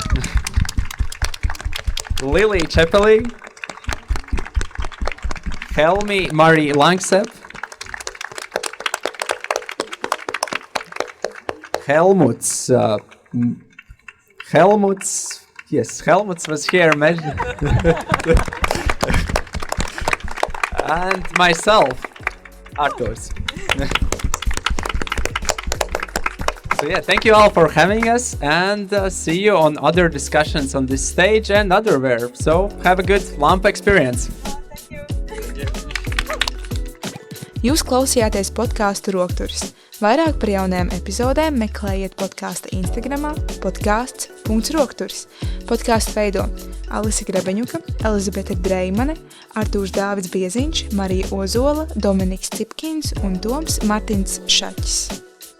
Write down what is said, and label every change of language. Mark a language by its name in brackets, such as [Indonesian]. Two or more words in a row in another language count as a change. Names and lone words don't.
[English] Lilija Čepelieja, Helmi Marie Langseppe, Helmut was here, and myself, Artūrs. So yeah, thank you all for having us, and see you on other discussions on this stage and otherwhere. So have a good Lampa experience. [Latvian] Jūs klausījāties podkāstu Rokturis. Vairāk par jaunajām epizodēm meklējiet podkāsta Instagramā podcasts.rokturis. Podkāstu veido Alise Grebeņuka, Elizabete Dreimane, Artūrs Dāvids Bieziņš, Marija Ozola, Dominiks Cipkins un Toms Martins Šaķis.